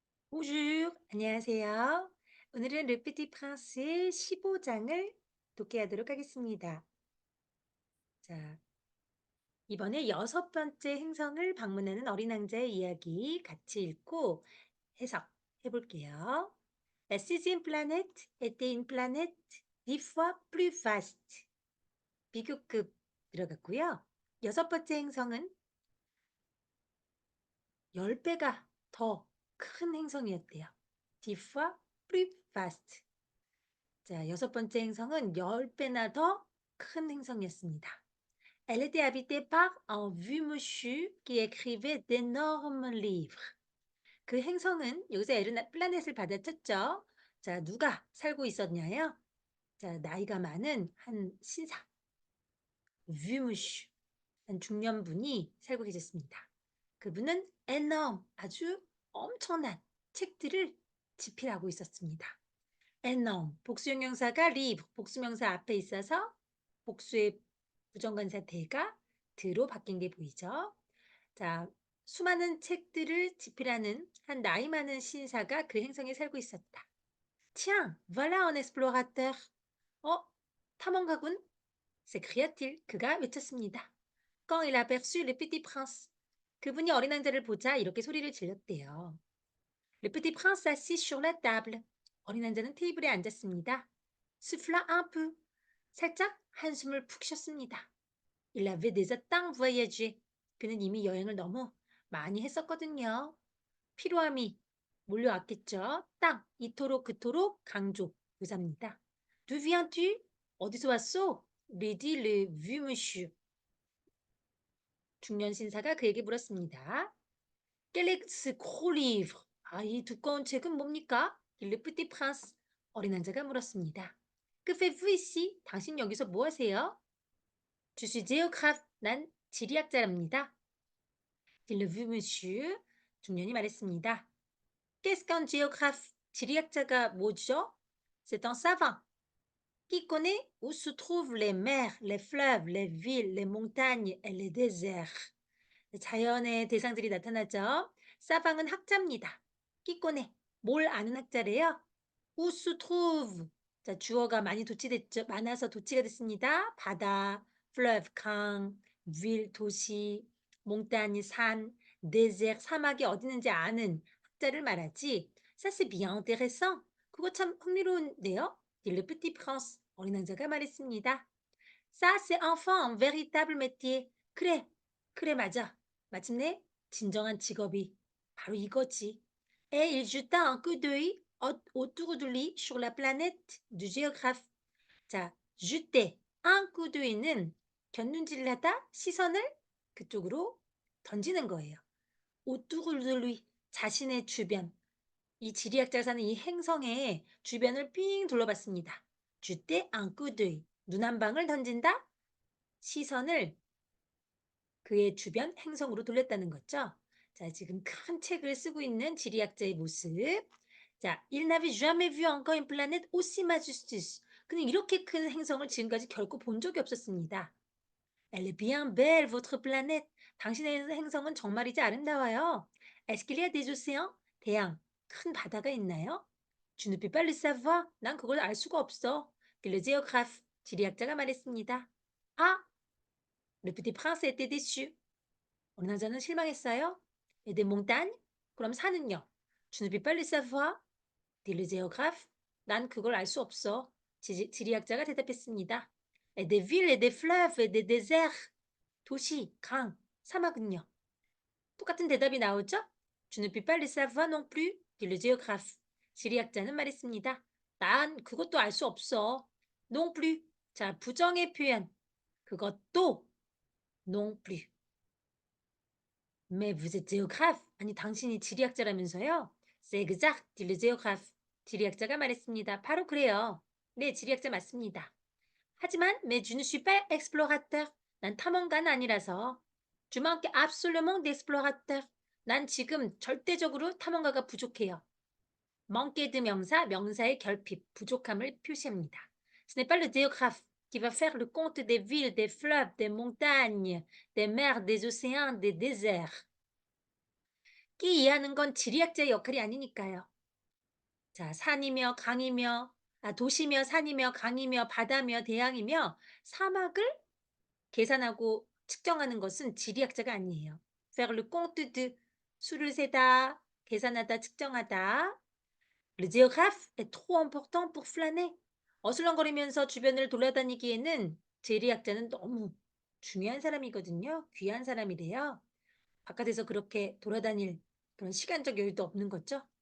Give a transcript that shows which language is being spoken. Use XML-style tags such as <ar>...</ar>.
<fr>Bonjour,</fr> <ko>안녕하세요. 오늘은 Le Petit Prince의 15장을 독해하도록 하겠습니다. 자, 이번에 6번째 행성을 방문하는 어린 왕자의 이야기 같이 읽고 해석해 볼게요.</ko> <fr>La sixième planète était une planète 10 fois plus vaste.</fr> <ko>비교급 들어갔고요. 6번째 행성은 10배가 더 큰 행성이었대요.</ko> <fr>10 fois plus vaste.</fr> <ko>자, 6번째 행성은 10배나 더 큰 행성이었습니다.</ko> <fr>Elle était habitée par un vieux monsieur qui écrivait d'énormes livres.</fr> <ko>그 행성은 여기서 에르나 플라넷을 받아쳤죠. 자, 누가 살고 있었냐요? 자, 나이가 많은 한 신사,</ko> <fr>vieux monsieur,</fr> <ko>한 중년분이 살고 계셨습니다. 그분은 énorme, 아주 엄청난 책들을 집필하고 있었습니다.</ko> <fr>énorme.</fr> <ko>복수형용사가 livre, 복수명사 앞에 있어서 복수의 부정관사 대가 드로 바뀐 게 보이죠? 자, 수많은 책들을 집필하는 한 나이 많은 신사가 그 행성에 살고 있었다.</ko> <fr>Tiens, voilà un explorateur.</fr> <ko>탐험가군.</ko> <fr>s'écria-t-il.</fr> <ko>그가 외쳤습니다.</ko> <fr>Quand il aperçut le petit prince.</fr> <ko>그분이 어린 왕자를 보자 이렇게 소리를 질렀대요.</ko> <fr>Le petit prince s'assit sur la table.</fr> <ko>어린 왕자는 테이블에 앉았습니다.</ko> <fr>Souffla un peu.</fr> <ko>살짝 한숨을 푹 쉬었습니다.</ko> <fr>Il avait déjà tant voyagé.</fr> <ko>그는 이미 여행을 너무 많이 했었거든요. 피로함이 몰려왔겠죠. 땅, 이토록 그토록 강조 부사입니다.</ko> <fr>D'où viens-tu?</fr> <ko>어디서 왔소?</ko> <fr>lui dit le vieux monsieur.</fr> <ko>중년 신사가 그에게 물었습니다.</ko> <fr>Quel est ce gros livre?</fr> <ko>아, 이 두꺼운 책은 뭡니까?</ko> <fr>dit le petit prince.</fr> <ko>어린 왕자가 물었습니다.</ko> <fr>Que faites-vous ici?</fr> <ko>당신 여기서 뭐 하세요?</ko> <fr>Je suis géographe.</fr> <ko>난 지리학자랍니다.</ko> <fr>dit le vieux monsieur.</fr> <ko>중년이 말했습니다.</ko> <fr>Qu'est-ce qu'un géographe?</fr> <ko>지리학자가 뭐죠?</ko> <fr>C'est un savant qui connaît où se trouvent les mers, les fleuves, les villes, les montagnes et les déserts.</fr> <ko>자연의 대상들이 나타나죠. 사방은 학자입니다. 끼꼬네, 뭘 아는 학자래요?</ko> <fr>où se trouve.</fr> <ko>자, 주어가 많이 도치됐죠. 많아서 도치가 됐습니다. 바다, fleuve, 강, ville, 도시, montagne, 산, désert, 사막이 어디 있는지 아는 학자를 말하지.</ko> <fr>Ça c'est bien intéressant.</fr> <ko>그거 참 흥미로운데요.</ko> <fr>dit le petit prince.</fr> <ko>어린 왕자가 말했습니다.</ko> <fr>Ça c'est enfin un véritable métier.</fr> <ko>그래, 그래 맞아. 마침내 진정한 직업이 바로 이거지.</ko> <fr>Et il jeta un coup d'œil autour de lui sur la planète du géographe.</fr> <ko>자,</ko> <fr>jeter un coup d'œil</fr> <ko>는 곁눈질을 하다 시선을 그쪽으로 던지는 거예요.</ko> <fr>autour de lui,</fr> <ko>자신의 주변. 이 지리학자가 사는 이 행성의 주변을 삥 둘러봤습니다.</ko> <fr>jeter un coup d'œil,</fr> <ko>눈 한 방을 던진다? 시선을 그의 주변 행성으로 돌렸다는 거죠. 자, 지금 큰 책을 쓰고 있는 지리학자의 모습.</ko> <fr>자, il n'avait jamais vu encore une planète aussi majestueuse.</fr> <ko>그는 이렇게 큰 행성을 지금까지 결코 본 적이 없었습니다.</ko> <fr>Elle est bien belle, votre planète.</fr> <ko>당신의 행성은 정말이지 아름다워요.</ko> <fr>Est-ce qu'il y a des océans?</fr> <ko>대양, 큰 바다가 있나요?</ko> <fr>Je ne peux pas le savoir.</fr> <ko>난 그걸 알 수가 없어.</ko> <fr>Le géographe,</fr> <ko>지리학자가 말했습니다.</ko> <fr>아, Le petit prince était déçu.</fr> <ko>어린 왕자는 실망했어요.</ko> <fr>Et des montagnes?</fr> <ko>그럼 산은요?</ko> <fr>Je ne peux pas le savoir. dit le géographe.</fr> <ko>난 그걸 알 수 없어. 지리학자가 대답했습니다.</ko> <fr>Et des villes et des fleuves et des déserts.</fr> <ko>도시, 강, 사막은요? 똑같은 대답이 나오죠?</ko> <fr>Je ne peux pas le savoir non plus. dit le géographe.</fr> <ko>지리학자는 말했습니다. 난 그것도 알 수 없어.</ko> <fr>non plus.</fr> <ko>자, 부정의 표현. 그것도</ko> <fr>non plus. Mais vous êtes géographe.</fr> <ko>아니 당신이 지리학자라면서요?</ko> <fr>C'est exact, dit le géographe.</fr> <ko>지리학자가 말했습니다. 바로 그래요. 네, 지리학자 맞습니다. 하지만</ko> <fr>mais je ne suis pas explorateur.</fr> <ko>난 탐험가는 아니라서.</ko> <fr>Je manque absolument d'explorateur.</fr> <ko>난 지금 절대적으로 탐험가가 부족해요. manque de 명사, 명사의 결핍, 부족함을 표시합니다.</ko> <fr>Ce n'est pas le géographe qui va faire le compte des villes, des fleuves, des montagnes, des mers, des océans, des déserts.</fr> <ko>깊이 이해하는 건 지리학자의 역할이 아니니까요. 자, 산이며 강이며 도시며 산이며 강이며 바다며 대양이며 사막을 계산하고 측정하는 것은 지리학자가 아니에요.</ko> <fr>faire le compte de</fr> <ko>수를 세다, 계산하다, 측정하다.</ko> <fr>Le géographe est trop important pour flâner.</fr> <ko>어슬렁거리면서 주변을 돌아다니기에는 지리학자는 너무 중요한 사람이거든요. 귀한 사람이래요. 바깥에서 그렇게 돌아다닐 그런 시간적 여유도 없는 거죠.</ko>